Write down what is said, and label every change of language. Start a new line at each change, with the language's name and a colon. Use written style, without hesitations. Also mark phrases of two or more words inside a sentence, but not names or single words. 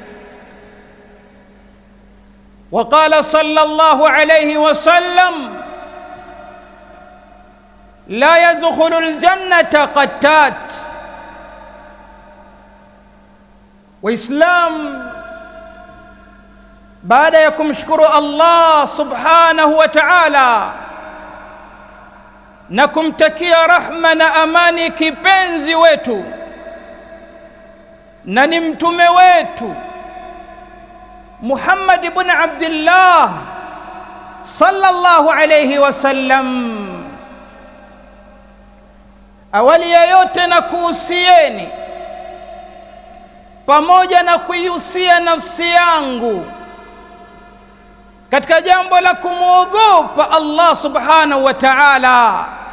Arabic: وقال صلى الله عليه وسلم: لا يدخل الجنة قتات.
Swahili: وإسلام baada ya kumshukuru Allah
Arabic: سبحانه وتعالى
Swahili: na kumtakia rahma na amani kipenzi wetu na ni mtume wetu Muhammad ibn Abdullah
Arabic: صلى الله عليه وسلم,
Swahili: awali ya yote na kuhusieni pamoja na kuihusia nafsi yangu katika jambo la kumwogopa Allah
Arabic: سبحانه وتعالى,